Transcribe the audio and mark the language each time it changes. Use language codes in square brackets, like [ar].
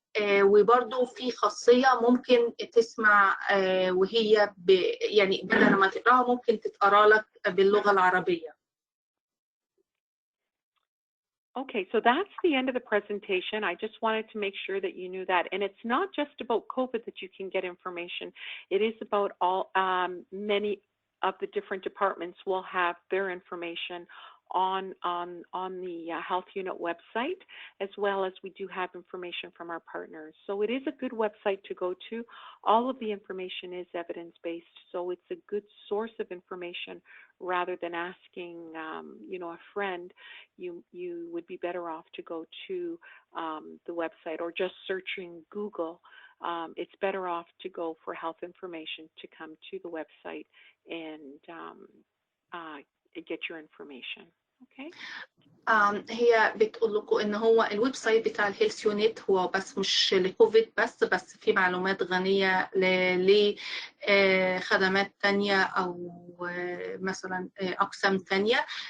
[ar] وبرضو في خاصية ممكن تسمع وهي يعني بدل ما تقرأها ممكن تتقرأ لك باللغة العربية. [en] Okay, so that's the end of the presentation. I just wanted to make sure that you knew that. And it's not just about COVID that you can get information. It is about all many of the different departments will have their information on the Health Unit website, as well as we do have information from our partners. So it is a good website to go to. All of the information is evidence-based, so it's a good source of information rather than asking, a friend. You would be better off to go to the website or just searching Google. It's better off to go for health information to come to the website and get your information. Okay. [ar] هي بتقول لكم ان هو الويب سايت بتاع الهيلث يونت هو بس مش لكوفيد بس في معلومات غنية لخدمات تانية او مثلا اقسام تانية.